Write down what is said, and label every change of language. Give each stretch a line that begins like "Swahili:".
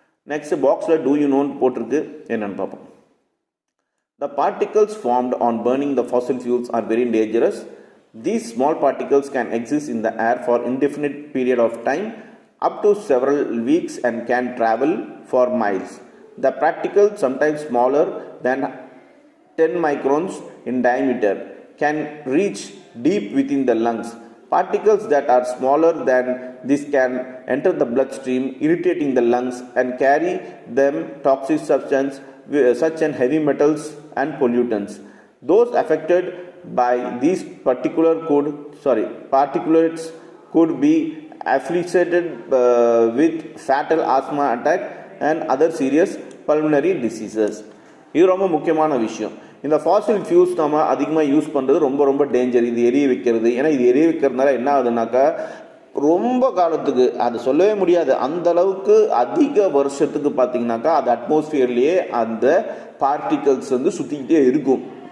Tamil: Next பாக்ஸில்
English: do you நோன்னு
Tamil: போட்டிருக்கு, என்னென்னு பார்ப்போம்.
English: The particles formed on burning the fossil fuels are very dangerous. These small particles can exist in the air for indefinite period of time, up to several weeks, and can travel for miles. The particles, sometimes smaller than 10 microns in diameter, can reach deep within the lungs. Particles that are smaller than this can enter the bloodstream, irritating the lungs and carry them toxic substance such as heavy metals and pollutants. Those affected by these particulates could be afflicted with fatal asthma attack and other serious pulmonary diseases.
Tamil: இது ரொம்ப முக்கியமான விஷயம். இந்த Fazil fuels நம்ம அதிகமாக use பண்ணுறது ரொம்ப ரொம்ப டேஞ்சர். இது எரிய வைக்கிறது, ஏன்னா இது எரிய வைக்கிறதுனால என்ன ஆகுதுனாக்கா ரொம்ப காலத்துக்கு அது சொல்லவே முடியாது, அந்த அளவுக்கு அதிக வருஷத்துக்கு பார்த்தீங்கன்னாக்கா அது அட்மாஸ்பியர்லேயே அந்த பார்ட்டிகல்ஸ் சுற்றிக்கிட்டே இருக்கும்.